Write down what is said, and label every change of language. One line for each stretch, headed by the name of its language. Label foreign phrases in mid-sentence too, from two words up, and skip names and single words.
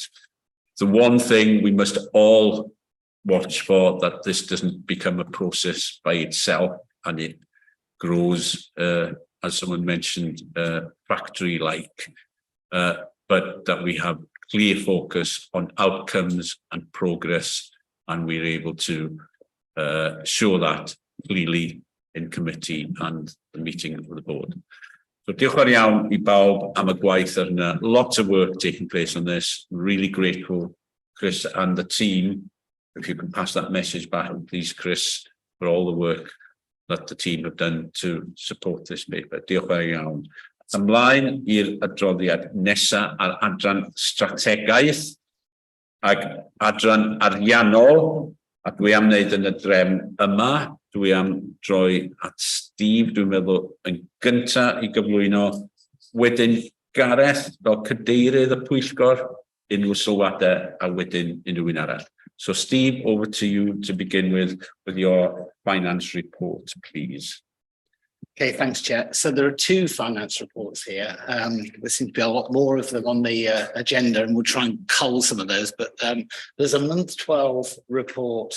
English: The one thing we must all watch for, that this doesn't become a process by itself and it grows, as someone mentioned, factory-like, but that we have clear focus on outcomes and progress, and we're able to show that clearly in committee and the meeting of the board.
Welsh: So diolch yn fawr iawn I bawb am y gwaith yna.
English: Lots of work taking place on this. Really grateful, Chris and the team. If you can pass that message back, please, Chris, for all the work that the team have done to support this paper.
Welsh: Diolch yn fawr iawn. Ymlaen i'r adroddiad nesa ar adran strategaeth ac adran ariannol, a dwi am wneud yn y drefn yma. Dwi am droi at Steve, dwi'n meddwl yn gynta I gyflwyno, wedyn Gareth fel cadeirydd y pwyllgor, unrhyw sylwadau, a wedyn unrhyw un arall.
English: So Steve, over to you to begin with your finance report, please. Okay, thanks, Chair. So there are two finance reports here. There seems to be a lot more of them on the agenda, and we'll try and cull some of those. But there's a month 12 report.